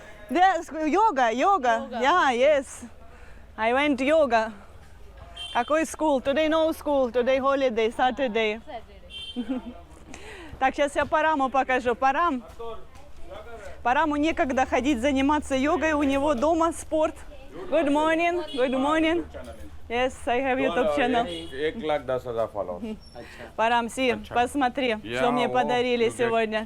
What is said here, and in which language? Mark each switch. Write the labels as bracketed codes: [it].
[en] Yes, yoga. Yeah, yes. I went to yoga. [ru] Какой school? [en] Today no school. Today holiday, Saturday. [ru] Так, сейчас я Параму покажу. Парам. Параму некогда ходить заниматься йогой, у него дома спорт. [en] Good morning, good morning. Yes, I have YouTube channel. 1,10,000 followers. [ru] Парам, посмотри, что мне подарили сегодня.